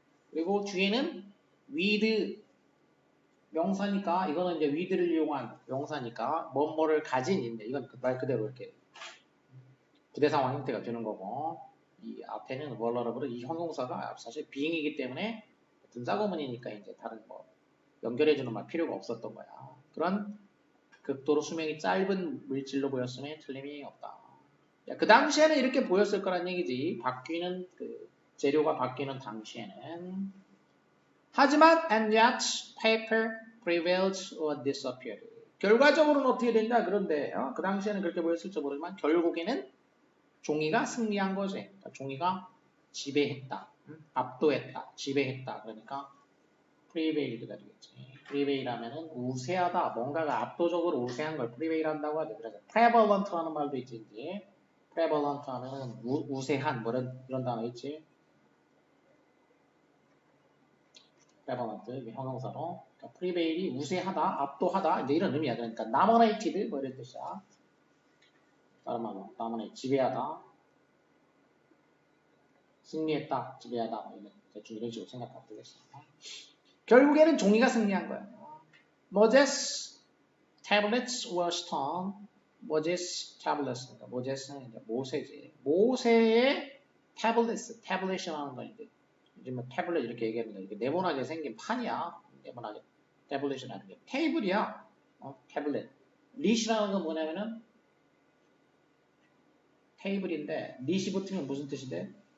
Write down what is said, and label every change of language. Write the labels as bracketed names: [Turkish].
[Korean] 그리고 뒤에는 with 명사니까 이거는 이제 with를 이용한 명사니까 뭐뭐를 가진인데 이건 말 그대로 이렇게 부대상황 형태가 되는 거고 이 앞에는 vulnerable 이 형용사가 사실 being이기 때문에 분사구문이니까 이제 다른 뭐 연결해주는 말 필요가 없었던 거야. 그런 극도로 수명이 짧은 물질로 보였으면 틀림이 없다. 그 당시에는 이렇게 보였을 거란 얘기지. 바뀌는 그 재료가 바뀌는 당시에는. 하지만 [English] and yet paper prevailed or disappeared. [Korean] 결과적으로는 어떻게 된다? 그런데 그 당시에는 그렇게 보였을지 모르지만 결국에는 종이가 승리한 거지. 그러니까 종이가 지배했다. 압도했다. 지배했다. 그러니까 프리베일드가 되겠지. 프리베일 하면은 우세하다. 뭔가가 압도적으로 우세한 걸 프리베일 한다고 하죠. 그래서 prevalent라는 말도 있지. prevalent 하면은 우세한 뭐 이런 단어 있지. prevalent 이게 형용사로. 그러니까 prevail이 우세하다, 압도하다 이제 이런 의미야. 그러니까 dominated 뭐 이런 뜻이야. 다른 말로 dominate 지배하다, 승리했다, 지배하다 뭐 이런 대충 이런 식으로 생각하면 되겠어. 결국에는 종이가 승리한 거야. [English] Moses tablets were stone. Moses tablets. [Korean] 그러니까 모제스는 이제 모세지. 모세의 tablet이라는 건 이제 요즘 뭐 태블릿 이렇게 얘기합니다. 이게 네모나게 생긴 판이야. 네모나게 태블릿이라는 게 테이블이야. 태블릿. 릿이라는 건 뭐냐면은 테이블인데 릿이 붙으면 무슨 뜻이 돼?